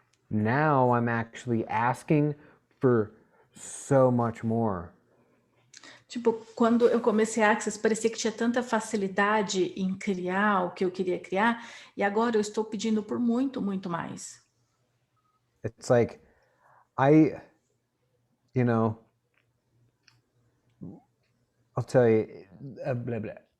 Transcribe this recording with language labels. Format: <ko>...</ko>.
<en>Now I'm actually asking for so much more.</en> <pt>Tipo, quando eu comecei a Access, parecia que tinha tanta facilidade em criar o que eu queria criar, e agora eu estou pedindo por muito, muito mais.</pt> <en>It's like, I'll tell you, blah, blah.</en>